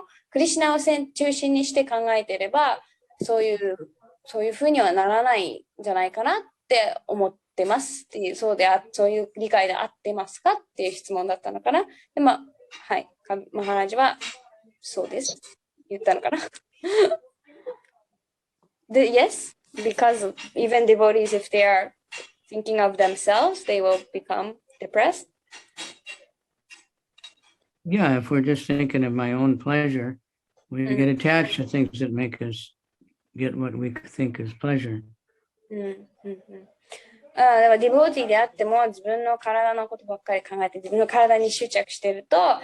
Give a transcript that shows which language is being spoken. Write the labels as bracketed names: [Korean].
[Japanese] クリシュナを中心にして考えていれば、そういうふうにはならないんじゃないかなって思ってますっていう、そういう理解で合ってますかっていう質問だったのかな。で、はい、マハラジはそうです。言ったのかな。 [English] Yes, because even devotees, if they are thinking of themselves, they will become depressed. Yeah, if we're just thinking of my own pleasure, we get attached to things that make us get what we think is pleasure. [Japanese] でもディボーティーであっても自分の体のことばっかり考えて自分の体に執着してると